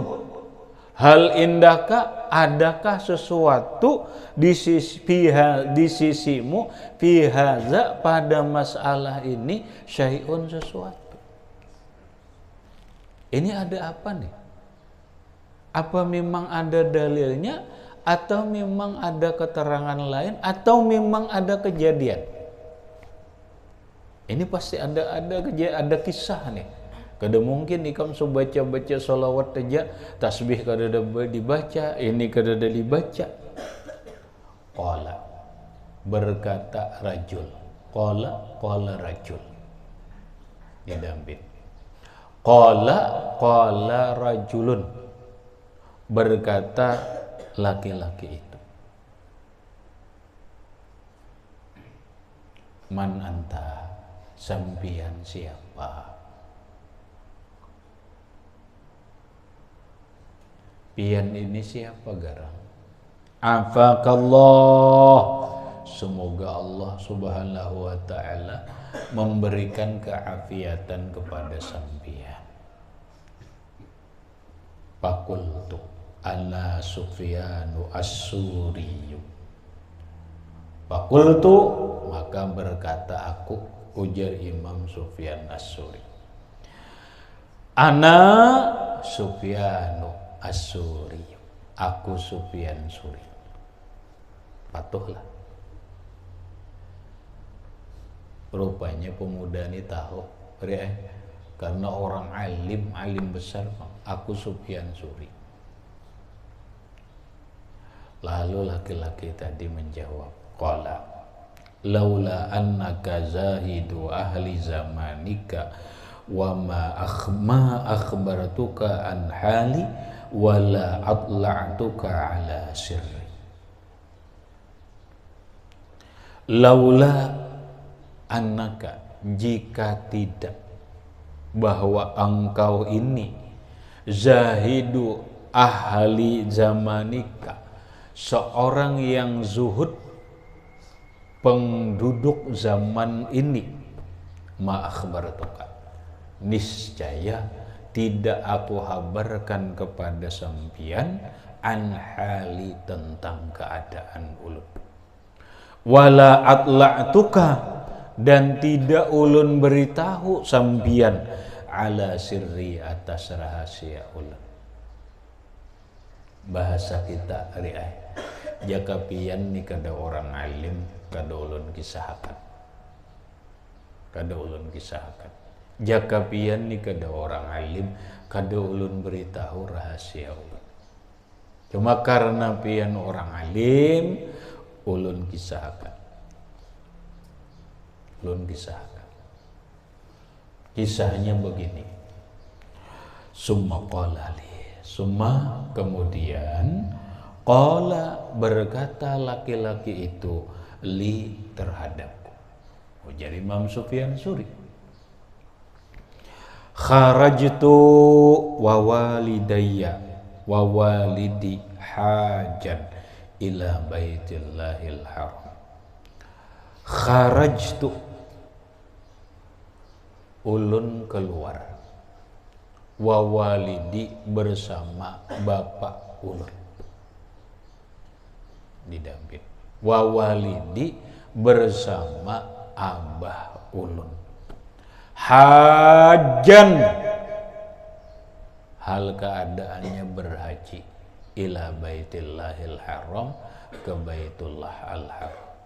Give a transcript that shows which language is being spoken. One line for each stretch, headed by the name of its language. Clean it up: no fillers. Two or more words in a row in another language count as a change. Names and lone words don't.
Arabic: هل عندك,
Banjar: adakah sesuatu di sisimu
Arabic: في هذا,
Banjar: pada masalah ini, syai'un, sesuatu? Ini ada apa nih? Apa memang ada dalilnya, atau memang ada keterangan lain, atau memang ada kejadian? Ini pasti ada kisah nih. Kada mungkin ikam so baca sholawat aja, tasbih kada dibaca, ini kada dibaca. Qala, berkata rajul.
Arabic: قال رجل. Didampit. قال رجلٌ,
Banjar: berkata laki-laki itu.
Arabic: من أنت,
Banjar: sampian siapa? Pian ini siapa garang? Afakallah, semoga Allah
Arabic: سبحانه وتعالى
Banjar: memberikan keafiatan kepada sampian.
Arabic: فقلت أنا سفيان الثوري.
Banjar: Fakultu, maka berkata aku, ujar Imam Sufyan as-Suri,
Arabic: أنا سفيان الثوري,
Banjar: aku Sufyan Suri. Patuhlah, Rupanya pemuda ini tahu, karena orang alim besar, aku Sufyan Suri. Lalu laki-laki tadi menjawab,
Arabic: قال لولا أنك زاهد أهل زمانك وما أخبرتك عن حالي ولا أطلعتك على سري. لولا أنك,
Banjar: jika tidak, bahwa engkau ini
Arabic: زاهد أهل زمانك,
Banjar: seorang yang zuhud penduduk zaman ini,
Arabic: ما أخبرتك,
Banjar: niscaya tidak aku habarkan kepada sampian
Arabic: عن حالي,
Banjar: tentang keadaan ulun,
Arabic: ولا أطلعتك,
Banjar: dan tidak ulun beritahu sampian
Arabic: على سري,
Banjar: atas rahasia ulun. Bahasa kita riai, jaka pian ni kada orang alim kada ulun kisahkan, jaka pian ni kada orang alim kada ulun beritahu rahasia ulun. Cuma karena pian orang alim ulun kisahkan. Kisahnya begini.
Arabic: ثم قال لي,
Banjar: summa kemudian qala berkata laki-laki itu li terhadapku. Jadi Imam Sufyan Suri,
Arabic: خرجت ووالديّ ووالدي حاجا إلى بيت الله الحرام.
Banjar: Kharajtu, ulun keluar,
Arabic: ووالدي
Banjar: bersama bapak ulun, didamping,
Arabic: ووالدي
Banjar: bersama abah ulun, hajan, hal keadaannya berhaji,
Arabic: إلى بيت الله الحرام,
Banjar: ke
Arabic: بيت الله الحرام.